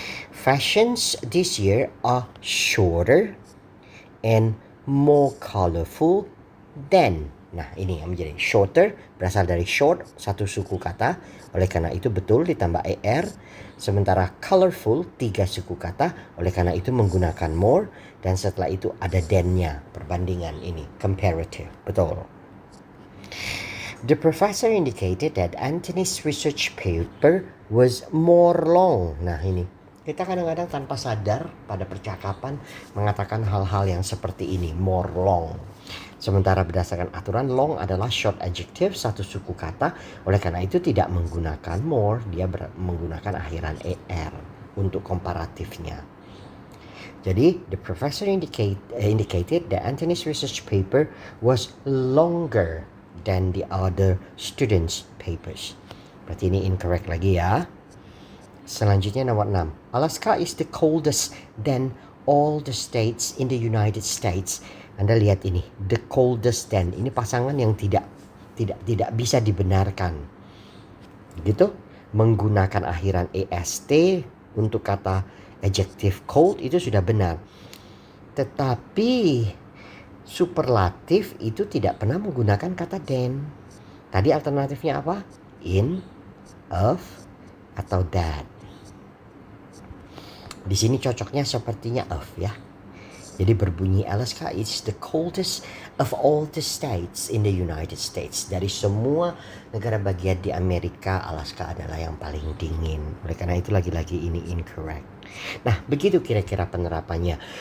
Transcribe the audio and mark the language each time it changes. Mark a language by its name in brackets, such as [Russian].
[English] Fashions this year are shorter and more colorful than. [Indonesian] Nah, ini yang menjadi shorter berasal dari short, satu suku kata. Oleh karena itu betul ditambah er. Sementara colorful 3 suku kata. Oleh karena itu menggunakan more. Dan setelah itu ada than-nya. Perbandingan ini. Comparative. Betul. [English] The professor indicated that Anthony's research paper was more long. [Indonesian] Nah, ini. Kita kadang-kadang tanpa sadar pada percakapan mengatakan hal-hal yang seperti ini. [English] More long. [Indonesian] Sementara berdasarkan aturan long adalah short adjective, satu suku kata. Oleh karena itu tidak menggunakan more, dia menggunakan akhiran er untuk komparatifnya. Jadi [English] the professor indicated that Anthony's research paper was longer than the other students' papers. [Indonesian] Berarti ini incorrect lagi ya. Selanjutnya nomor 6. [English] Alaska is the coldest than all the states in the United States. [Indonesian] Anda lihat ini, [English] the coldest than. [Indonesian] Ini pasangan yang tidak bisa dibenarkan. Gitu? Menggunakan akhiran est untuk kata adjective cold itu sudah benar. Tetapi superlatif itu tidak pernah menggunakan kata than. Tadi alternatifnya apa? In, of, atau that. Di sini cocoknya sepertinya of ya. Jadi berbunyi [English] Alaska is the coldest of all the states in the United States. [Indonesian] Dari semua negara bagian di Amerika, Alaska adalah yang paling dingin. Oleh karena itu lagi-lagi ini incorrect. Nah, begitu kira-kira penerapannya.